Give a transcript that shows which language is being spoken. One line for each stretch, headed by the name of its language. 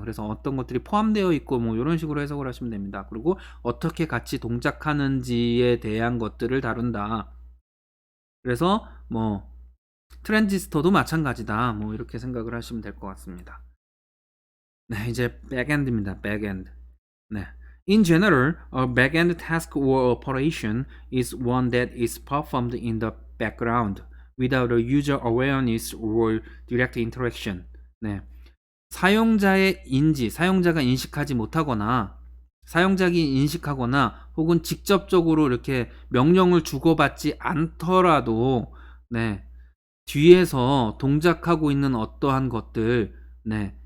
Korean: 그래서 어떤 것들이 포함되어 있고 뭐 이런 식으로 해석을 하시면 됩니다. 그리고 어떻게 같이 동작하는지에 대한 것들을 다룬다. 그래서 뭐 트랜지스터도 마찬가지다. 뭐 이렇게 생각을 하시면 될 것 같습니다. 네, 이제 backend입니다. backend. 네.
English: In general, a backend task or operation is one that is performed in the background without a user awareness or direct interaction.
Korean: 네. 사용자가 인식하지 못하거나 사용자가 인식하거나 혹은 직접적으로 이렇게 명령을 주고받지 않더라도 네. 뒤에서 동작하고 있는 어떠한 것들 네.